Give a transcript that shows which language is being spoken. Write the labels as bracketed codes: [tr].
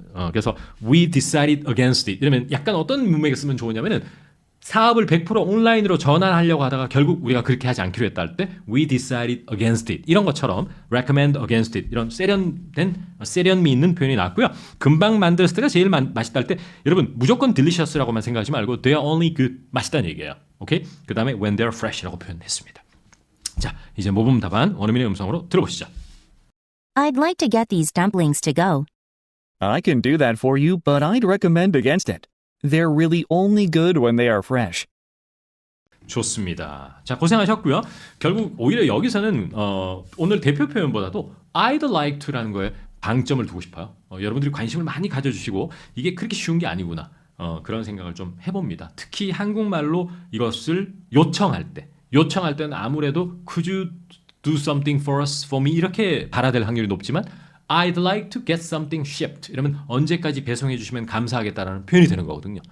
[ko] 그래서 [en] we decided against it [ko] 이러면 약간 어떤 문맥에 쓰면 좋으냐면은 사업을 100% 온라인으로 전환하려고 하다가 결국 우리가 그렇게 하지 않기로 했다 할 때 we decided against it 이런 것처럼 [en] recommend against it [ko] 이런 세련미 있는 표현이 나왔고요. 금방 만들었을 때가 제일 맛있다 할 때 여러분 무조건 delicious라고만 생각하지 말고 [en] they are only good [ko] 맛있다는 얘기예요. 오케이? 그 다음에 [en] when they are fresh [ko] 라고 표현했습니다. 자, 이제 모범 답안 원어민의 음성으로 들어보시죠. [en] I'd like to get these dumplings to go. I can do that for you, but I'd recommend against it. They're really only good when they are fresh. [ko] 좋습니다. 자, 고생하셨고요. 결국 오히려 여기서는 오늘 대표 표현보다도 [en] I'd like to [ko] 라는 거에 방점을 두고 싶어요. 여러분들이 관심을 많이 가져주시고 이게 그렇게 쉬운 게 아니구나. 그런 생각을 좀 해봅니다. 특히 한국말로 이것을 요청할 때는 아무래도 [en] could you do something for us, for me [ko] 이렇게 발화될 확률이 높지만 [en] I'd like to get something shipped [ko] 이러면 언제까지 배송해 주시면 감사하겠다라는 표현이 되는 거거든요.